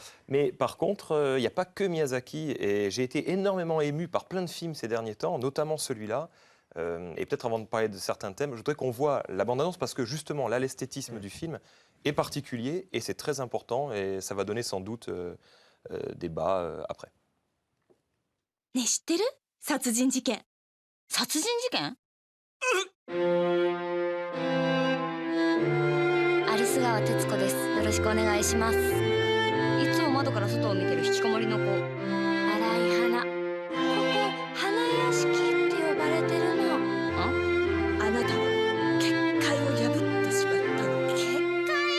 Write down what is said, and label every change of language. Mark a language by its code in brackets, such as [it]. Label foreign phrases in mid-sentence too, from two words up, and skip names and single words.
[fr] Mais par contre, il n'y a pas que Miyazaki. Et j'ai été énormément ému par plein de films ces derniers temps, notamment celui-là. Et peut-être avant de parler de certains thèmes, je voudrais qu'on voit la bande-annonce parce que justement, là, l'esthétisme du film est particulier et c'est très important et ça va donner sans doute débat après. [ja] ねえ知ってる殺人事件殺人事件アリス川徹子ですよろしくお願いしますいつも窓から外を見てる引きこもりの子荒い花ここ花屋敷って呼ばれてるのあなたは結界を破ってしまったの結界